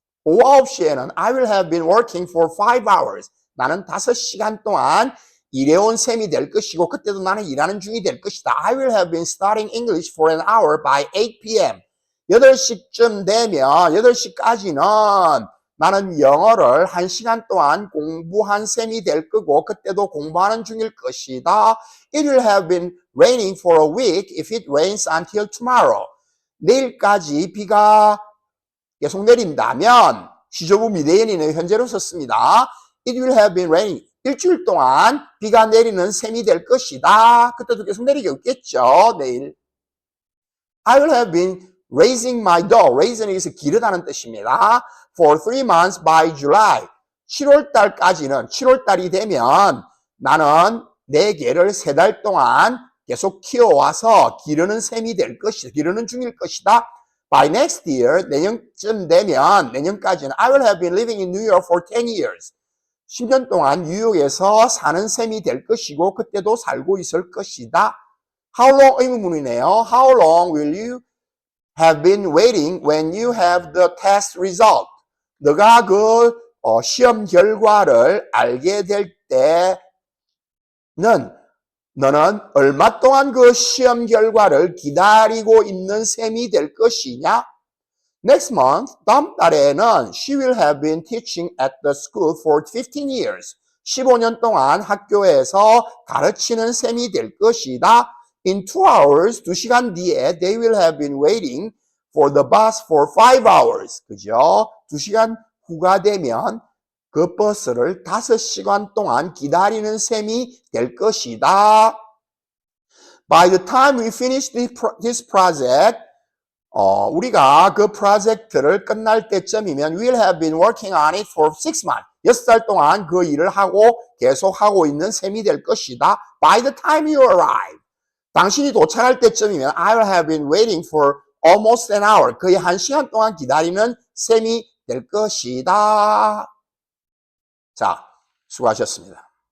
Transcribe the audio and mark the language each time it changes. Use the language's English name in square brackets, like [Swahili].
[Korean] 오후 9시에는 [English] I will have been working for 5 hours. [Korean] 나는 5시간 동안 일해온 셈이 될 것이고 그때도 나는 일하는 중이 될 것이다. [English] I will have been studying English for an hour by 8 p.m. [Korean] 8시쯤 되면 8시까지는 나는 영어를 1시간 동안 공부한 셈이 될 거고 그때도 공부하는 중일 것이다. [English] It will have been raining for a week if it rains until tomorrow. [Korean] 내일까지 비가 계속 내린다면 시조부 미래연이는 현재로 썼습니다. [English] It will have been raining. [Korean] 일주일 동안 비가 내리는 셈이 될 것이다. 그때도 계속 내리겠죠. 내일. [English] I will have been raising my dog. [Korean] rais는 여기서 기르다는 뜻입니다. [English] For 3 months by July. [Korean] 7월 달까지는 7월 달이 되면 나는 내 개를 3달 동안 계속 키워와서 기르는 셈이 될 것이다. 기르는 중일 것이다. [English] By next year, [Korean] 내년쯤 되면 내년까지는 [English] I will have been living in New York for 10 years. [Korean] 10년 동안 뉴욕에서 사는 셈이 될 것이고 그때도 살고 있을 것이다. [English] How long [Korean] 의문문이네요. [English] How long will you have been waiting when you have the test result? [Korean] 너가 그 시험 결과를 알게 될 때는 너는 얼마 동안 그 시험 결과를 기다리고 있는 셈이 될 것이냐? [English] Next month, [Korean] 다음 달에는 [English] she will have been teaching at the school for 15 years. [Korean] 15년 동안 학교에서 가르치는 셈이 될 것이다. [English] In 2 hours, [Korean] 2시간 뒤에 [English] they will have been waiting for the bus for 5 hours. [Korean] 그죠? 2시간 후가 되면 그 버스를 5시간 동안 기다리는 셈이 될 것이다. [English] By the time we finish this project, [Korean] 우리가 그 프로젝트를 끝날 때쯤이면 [English] we'll have been working on it for 6 months. [Korean] 6달 동안 그 일을 하고 계속 하고 있는 셈이 될 것이다. [English] By the time you arrive. [Korean] 당신이 도착할 때쯤이면 [English] I will have been waiting for almost an hour. [Korean] 거의 1시간 동안 기다리는 셈이 될 것이다. 자, 수고하셨습니다.